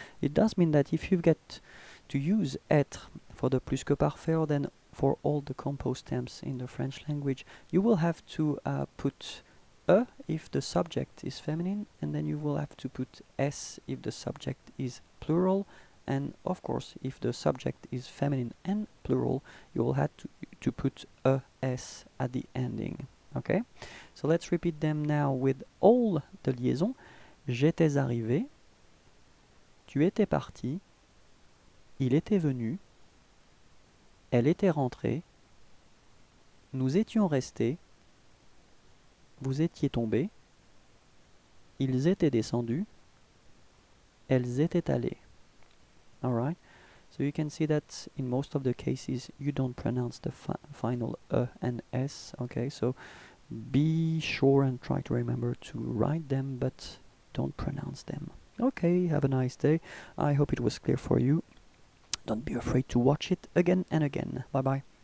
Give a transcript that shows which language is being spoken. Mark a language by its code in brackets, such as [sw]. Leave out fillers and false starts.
[en] It does mean that if you get to use être for the plus que parfait, or then for all the composed tense in the French language, you will have to put E if the subject is feminine, and then you will have to put S if the subject is plural, and of course if the subject is feminine and plural, you will have to put ES at the ending. Okay, so let's repeat them now with all the liaisons. [fr] J'étais arrivé, tu étais parti, il était venu, elle était rentrée, nous étions restés, vous étiez tombés, ils étaient descendus, elles étaient allées. [en] Alright, so you can see that in most of the cases you don't pronounce the final E and S. Okay, so be sure and try to remember to write them, but don't pronounce them. Okay, have a nice day. I hope it was clear for you. Don't be afraid to watch it again and again. Bye bye.